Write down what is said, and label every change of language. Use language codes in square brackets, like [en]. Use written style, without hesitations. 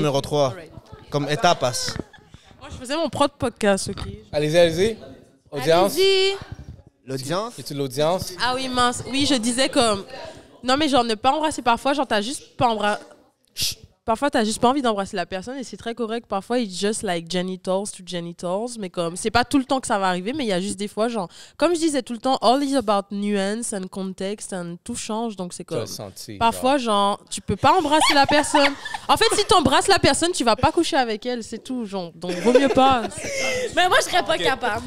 [fr] numéro 3. Comme étape. Moi, je faisais mon propre podcast, OK? Allez-y. Audience. Allez-y. L'audience? Es-tu de l'audience? Ah oui, mince. Oui, je disais comme... Non, mais genre, ne pas embrasser parfois, genre, t'as juste pas embrassé... Parfois, t'as juste pas envie d'embrasser la personne et c'est très correct. Parfois, [en] it's just like genitals to genitals. [fr] Mais comme, c'est pas tout le temps que ça va arriver, mais il y a juste des fois, genre... Comme je disais tout le temps, [en] all is about nuance and context and [fr] tout change. Donc, c'est Tu l'as comme... senti. Parfois, genre, tu peux pas embrasser la personne. En fait, si tu embrasses la personne, tu vas pas coucher avec elle, c'est tout. Genre. Donc, vaut mieux pas. Mais moi, je serais pas capable.